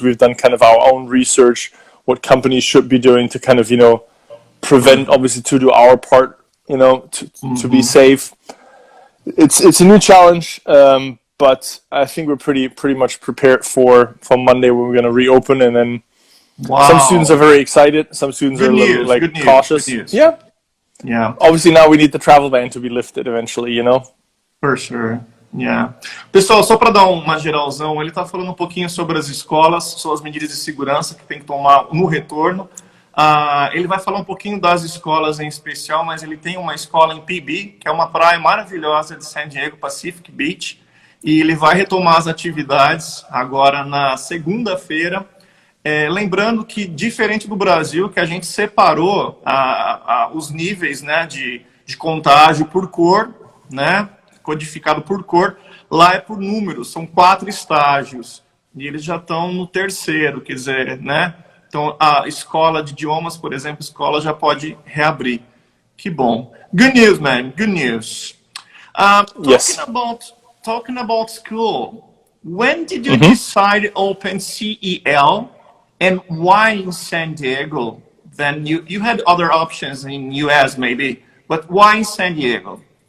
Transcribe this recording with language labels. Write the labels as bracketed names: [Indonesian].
[English] We've done kind of our own research, what companies should be doing to kind of prevent, obviously, to do our part, to be safe. It's a new challenge, but I think we're pretty much prepared for Monday when we're going to reopen, and then some students are very excited, some students are a little like cautious. Yeah. Obviously now we need the travel ban to be lifted eventually, you know. For sure. Yeah. [Portuguese] Pessoal, só para dar uma geralzão, ele está falando um pouquinho sobre as escolas, sobre as medidas de segurança que tem que tomar no retorno. Ele vai falar um pouquinho das escolas em especial, mas ele tem uma escola em PB, que é uma praia maravilhosa de San Diego, Pacific Beach, e ele vai retomar as atividades agora na segunda-feira. Lembrando que, diferente do Brasil, que a gente separou os níveis, né, de contágio por cor, né, codificado por cor, lá é por números, são 4 estágios, e eles já estão no 3º, quer dizer, né, então a escola de idiomas, por exemplo, a escola já pode reabrir. Que bom. [English] Good news, man, good news. Yes. Talking about school, when did you decide to open CEL, and why in San Diego? Then you had other options in US maybe, but why in San Diego?